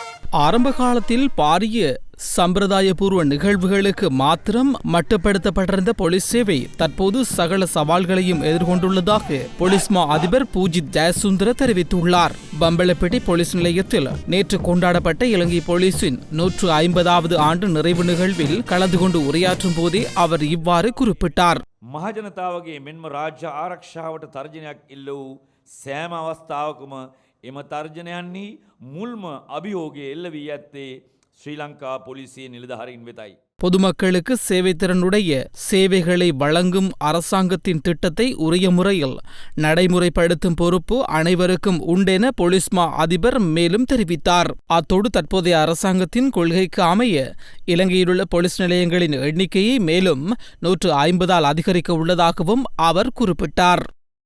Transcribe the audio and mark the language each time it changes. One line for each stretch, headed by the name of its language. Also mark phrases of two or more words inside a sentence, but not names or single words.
Tamil: ஆரம்ப காலத்தில் பாரிய சம்பிரதாயபூர்வ நிகழ்வுகளுக்கு மாத்திரம் மட்டுப்படுத்தப்பட்டிருந்த போலீஸ் சேவை தற்போது சகல சவால்களையும் எதிர்கொண்டுள்ளதாக போலீஸ் மா அதிபர் பூஜித் ஜெயசுந்தர தெரிவித்துள்ளார். பம்பலப்பட்டி போலீஸ் நிலையத்தில் நேற்று கொண்டாடப்பட்ட இலங்கை போலீசின் 150வது ஆண்டு நிறைவு நிகழ்வில் கலந்து கொண்டு உரையாற்றும் போதே அவர் இவ்வாறு குறிப்பிட்டார்.
Sinhala: මහජනතාවගේ මෙන්ම රාජ්‍ය ආරක්ෂාවට තර්ජනයක් ඉල්ල වූ සෑම අවස්ථාවකම එම තර්ජනයන්හි මුල්ම අභියෝගය එල්ල වී ඇත්තේ ශ්‍රී ලංකා පොලිසිය නිලධාරීන් වෙතයි.
Tamil: பொதுமக்களுக்கு சேவைத்திறனுடைய சேவைகளை வழங்கும் அரசாங்கத்தின் திட்டத்தை உரிய முறையில் நடைமுறைப்படுத்தும் பொறுப்பு அனைவருக்கும் உண்டென போலீஸ் மா அதிபர் மேலும் தெரிவித்தார். அத்தோடு தற்போதைய அரசாங்கத்தின் கொள்கைக்கு அமைய இலங்கையிலுள்ள போலீஸ் நிலையங்களின் எண்ணிக்கையை மேலும் 150ஆல் அதிகரிக்க உள்ளதாகவும் அவர் குறிப்பிட்டார்.